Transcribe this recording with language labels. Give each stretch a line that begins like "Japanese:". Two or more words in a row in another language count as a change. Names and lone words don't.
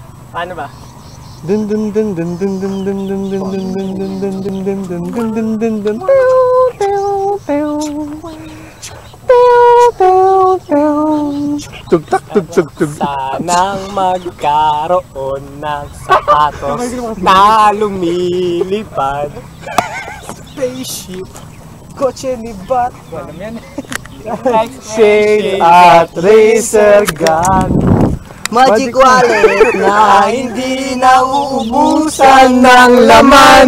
Filipino: Paano ba? Dun dun dun dun dun dun dun dun dun dun dun dun dun dun dun dun dun dun dun. Tugtak tugtugtug. Sanang magkaroon ng sapatos na lumilipad. Spaceship, kotse ni Bat. Alam yan. Shade at
English: razor gun. Magic wallet
Filipino: na hindi nauubusan ng laman.